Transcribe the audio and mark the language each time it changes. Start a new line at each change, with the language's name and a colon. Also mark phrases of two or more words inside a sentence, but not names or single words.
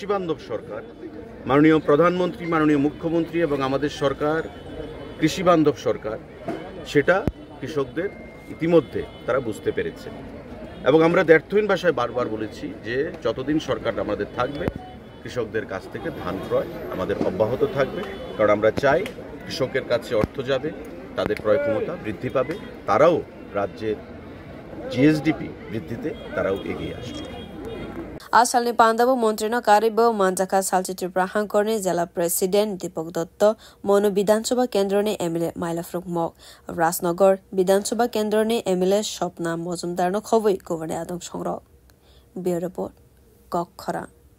Bangla: বান্ধব সরকার মাননীয় প্রধানমন্ত্রী মাননীয় মুখ্যমন্ত্রী এবং আমাদের সরকার কৃষি বান্ধব সরকার সেটা কৃষকদের ইতিমধ্যে তারা বুঝতে পেরেছে এবং আমরা দ্ব্যর্থহীন ভাষায় বারবার বলেছি যে যতদিন সরকার আমাদের থাকবে কৃষকদের কাছ থেকে ধান ক্রয় আমাদের অব্যাহত থাকবে কারণ আমরা চাই কৃষকের কাছে অর্থ যাবে তাদের ক্রয় ক্ষমতা বৃদ্ধি পাবে তারাও রাজ্যের জিএসডিপি বৃদ্ধিতে তারাও এগিয়ে আসবে
Kok Borok: Asalni Pandabu Montrino Karibo Manjaka Salchitir Prahankorni Jela President Dipok Dotto Monu Bidhansoba Kendroni Emile Mailafruk Mok Rasnogor Bidhansoba Kendroni Emile Shopna Mozumdarno Khoboi Governor Adong Songrok
English: Bureau Report
Kok Borok: Kokhara